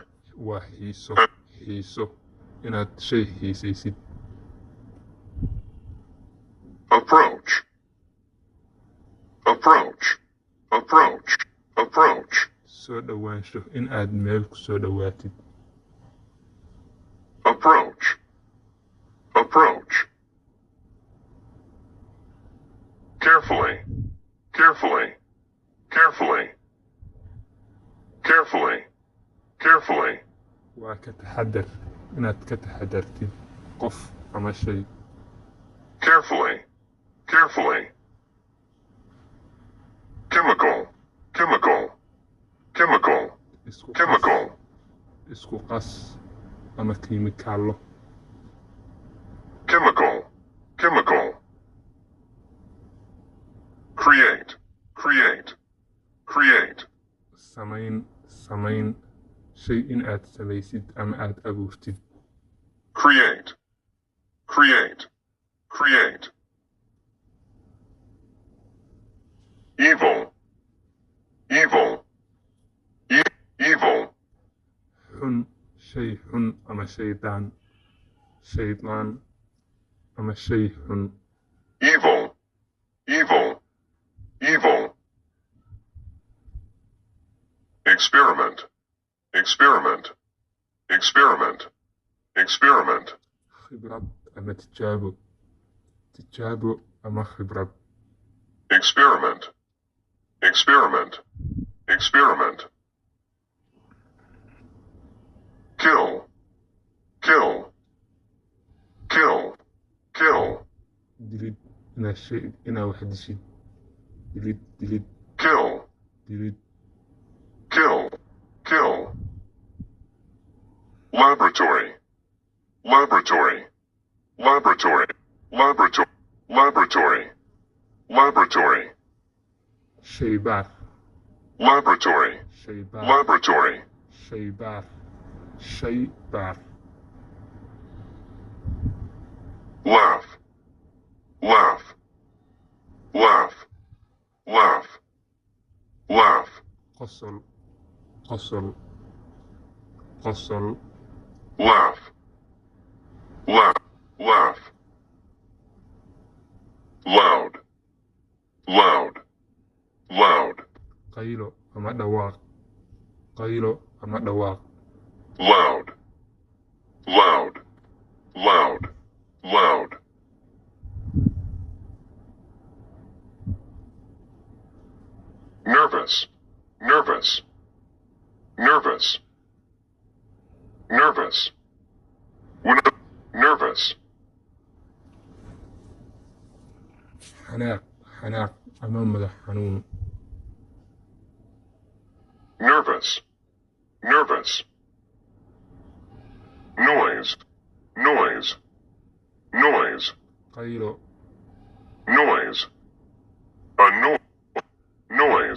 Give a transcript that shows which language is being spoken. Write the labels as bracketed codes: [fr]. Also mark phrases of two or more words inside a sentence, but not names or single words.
[so] waa xiiso inaad shay xiisaysid. [en] Approach, approach, approach, approach. [so] soo dhawaansho in aad meel ku soo dhawaatid. [en] Approach, approach. Carefully, carefully, carefully, carefully, carefully. [so] waa ka taxadar inaad ka taxadartid qof ama shay. [en] Carefully, carefully. Chemical, chemical, chemical, chemical. [so] isku qas ama kiimikaalo. [en] Chemical, chemical. Create, create, create. [so] samayn shay in aad samaysid ama aad abuurtid. [en] Create, create, create. Evil, evil, evil. [so] xun shay xun ama shaydaan ama shay xun. [en] Evil, evil, evil. Experiment, experiment, experiment, experiment. [so] khibrad ama tijaabo ama khibrad. [en] Experiment, experiment, experiment. Kill, kill, kill, kill. [so] dilid inaa wax dishid. dilid [en] Kill, [so] dilid. [en] kill, kill. Laboratory, laboratory, laboratory, laboratory, laboratory, laboratory. [so] shaybaar [en] Laboratory, [so] shaybaar [en] laboratory. [so] shaybaar. [en] Laugh, laugh, laugh, laugh, laugh. [so] qosol [en] Laugh, laugh, laugh. Loud, loud, loud. [so] qaylo ama dhawaaq. [en] Loud, loud, loud, loud. Nervous, nervous, nervous, nervous. When nervous. [so] xanaaq ama madax xanuun. [en] Nervous, nervous. Noise, noise, noise, [so] qaylo [en] noise. Noise.